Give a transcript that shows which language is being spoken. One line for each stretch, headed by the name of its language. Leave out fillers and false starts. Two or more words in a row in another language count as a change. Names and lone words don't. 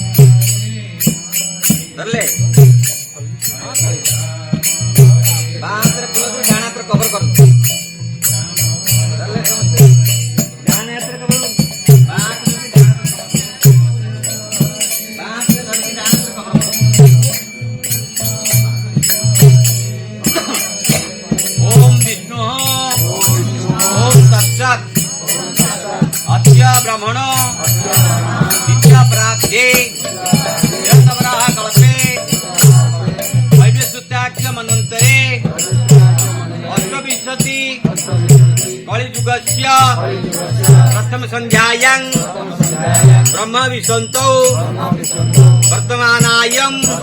Odia: ଧରିଲେ ବାଁ ହାତରେ ଫୁଲ ଧରି ଡାହାଣ ହାତରେ କଭର କରନ୍ତୁ। ଧରିଲେ ସମସ୍ତେ ଡାହାଣ ହାତରେ କଭର ବାଁ ହାତରେ ଧରିକି ଡାହାଣ ହାତରେ କଭର କରନ୍ତୁ।
Sanskrit: ओम विष्णु ओम तत्सत् अद्य ब्रह्मण विद्या प्राप्ते यतवराह कल्पे वैवस्वत्याख्य मन्वन्तरे अष्टविंशति कलियुगस्य प्रथम संध्यायां ब्रह्म विसन्तौ वर्तमानायं